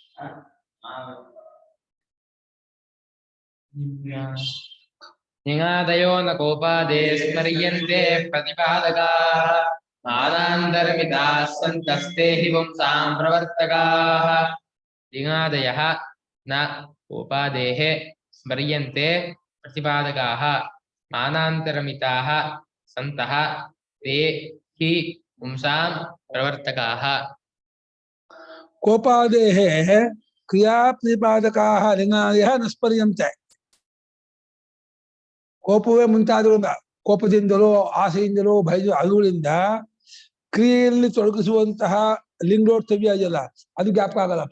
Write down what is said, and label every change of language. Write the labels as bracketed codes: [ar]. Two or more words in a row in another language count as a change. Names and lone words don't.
[sa] ಲಿಂಗಾದಯೋ ನ ಕೋಪಾದೇ ಸ್ಮರ್ಯಂತೆ ಪ್ರತಿಪಾದಕಾಃ. ಮಾನಾಂತರಮಿತಾಃ ಸಂತಸ್ತೆ ಹಿ ಪುಂಸಾಂ ಪ್ರವರ್ತಕಾಃ. ಲಿಂಗಾದಯಃ ನ ಕೋಪಾದೇಃ ಸ್ಮರ್ಯಂತೆ ಪ್ರತಿಪಾದಕಾಃ. ಮಾನಾಂತರಮಿತಾಃ ಸಂತಃ ತೇ ಹಿ ಪುಂಸಾಂ ಪ್ರವರ್ತಕಾಃ. ಕೋಪಾದೇಃ ಕ್ರಿಯಾ ಪ್ರತಿಪಾದಕಾಃ ಲಿಂಗಾದಯಃ ನ ಸ್ಮರ್ಯಂತೆ. [kn] ಕೋಪವೇ ಮುಂತಾದ ಕೋಪದಿಂದಲೋ ಆಸೆಯಿಂದಲೋ ಭಯ ಅವುಗಳಿಂದ ಕ್ರಿಯೆಯಲ್ಲಿ ತೊಡಗಿಸುವಂತಹ ಲಿಂಗೋತ್ಸವ್ಯ ಇದೆಯಲ್ಲ, ಅದು ಜ್ಞಾಪಕ ಆಗಲ್ಲಪ್ಪ.